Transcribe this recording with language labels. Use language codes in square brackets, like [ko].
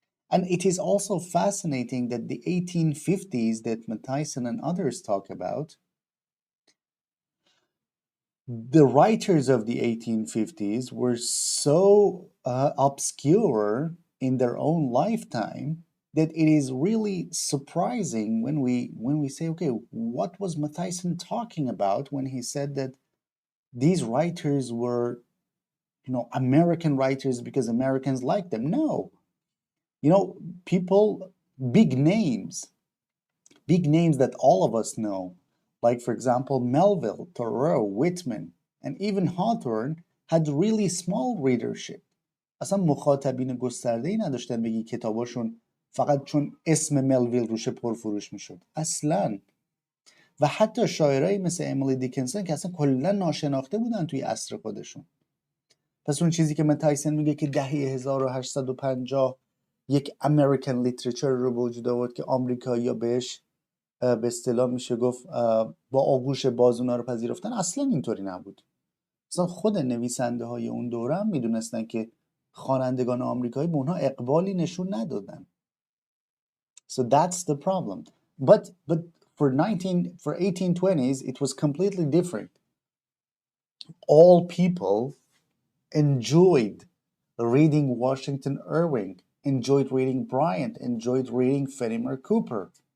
[en] And it is also fascinating that the 1850s that Matthiessen and others talk about, the writers of the 1850s were so obscure in their own lifetime that it is really surprising when we say, okay, what was Matthiessen talking about when he said that these writers were, American writers because Americans liked them? No, people, big names that all of us know, like for example Melville, Thoreau, Whitman, and even Hawthorne, had really small readership. [fa] اصلا مخاطبین گسترده‌ای نداشتن بگی کتاباشون فقط چون اسم ملویل روش پرفروش میشد. اصلا. و حتی شاعرایی مثل امیلی دیکنسون که اصلا کلا ناشناخته بودن توی عصر خودشون. پس اون چیزی که متایسن میگه که دهه 1850 یک امریکن لیتریچر رو وجود آورد که آمریکایی‌ها بهش به اصطلاح میشه گفت با آغوش باز اونا رو پذیرفتن، اصلا اینطوری نبود. اصلا خود نویسنده های اون دوره هم میدونستن که خوانندگان آمریکایی به اونها اقبالی نشون ندادن. [en] So that's the problem. But for 1820s it was completely different. All people enjoyed reading Washington Irving, enjoyed reading Bryant, enjoyed reading Fenimore Cooper.